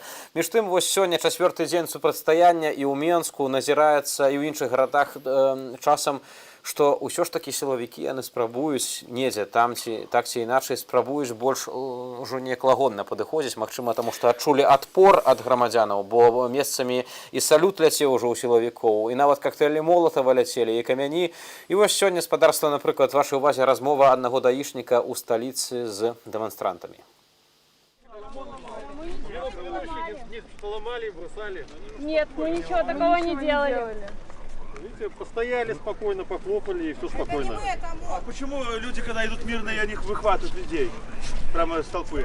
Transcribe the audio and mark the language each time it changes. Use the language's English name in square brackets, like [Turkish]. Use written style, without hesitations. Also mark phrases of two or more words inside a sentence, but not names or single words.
[Belarusian] Між тым, вось сёння 4-й дзень супрацьстаяння і ў Менску назіраецца, і ў іншых гарадах часам, што ўсё ж такі сілавікі яны спрабуюць недзе там ці так ці іначай спрабуюць больш ужо неяк лагодна падыходзіць, магчыма, таму што адчулі адпор ад грамадзянаў, бо месцамі і салют ляцеў ужо ў сілавікоў, і нават коктейлі Молатава ляцелі, і камяні. І вось сёння, спадарства, напрыклад, вашай увазе размова аднаго даішніка ў сталіцы з дэманстрантамі. [Russian] Нет, мы ничего такого не делали. Видите, постояли спокойно, похлопали и все спокойно. А почему люди, когда идут мирные, они выхватывают людей прямо из толпы?